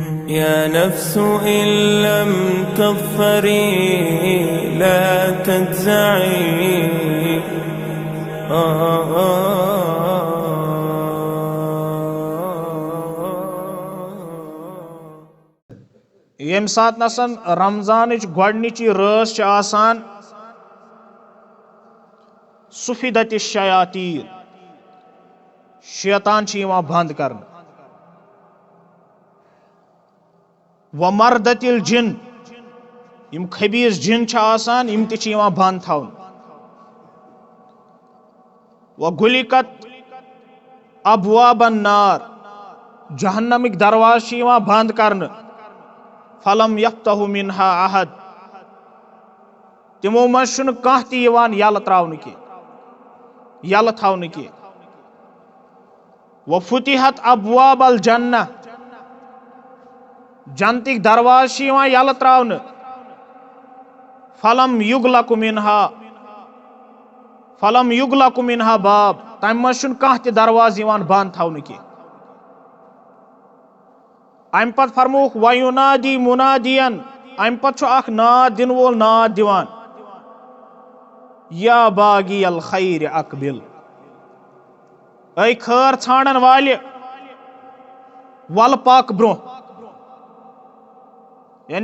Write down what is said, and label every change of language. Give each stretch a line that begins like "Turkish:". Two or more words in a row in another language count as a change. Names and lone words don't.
Arabic: يا نفس إن لم تظفري لا تجزعي
Kashmiri: یم سات نسن رمضانچ گۄڈنِچی رٲژ چھِ آسان
Arabic: سفیدت الشیاطین
Kashmiri: شیطان چھِ یِوان بنٛد کرنہٕ
Arabic: ومردت الجن
Kashmiri: یم خبیث جن چھِ آسان یم تہِ چھِ یِوان بنٛد تھاونہٕ
Arabic: وغلقت ابواب النار
Kashmiri: جہنمٕکۍ درواز چھِ یِوان بنٛد کرنہٕ
Arabic: فلم یفتح منها احد
Kashmiri: تِمو منٛز چھُنہٕ کانٛہہ تہِ یِوان یلہٕ تراونہٕ کینٛہہ یلہٕ تھاونہٕ کینٛہہ
Arabic: وفتحت ابواب الجنہ
Kashmiri: جنتٕکۍ درواز چھِ یِوان یلہٕ تراونہٕ
Arabic: فلم یغلق منها باب
Kashmiri: تمہِ منٛز چھُنہٕ کانٛہہ تہِ درواز یِوان بنٛد تھاونہٕ کینٛہہ امہِ پتہٕ فرمووُکھ
Arabic: وَیُنادی مُنادِین
Kashmiri: امہِ پتہٕ چھُ اکھ ناد دِنہٕ وول ناد دِوان
Arabic: یا باغی الخیر اقبل
Kashmiri: اے خٲر ژھانڈن والہِ وَلہٕ پاک برونٛہہ یعنی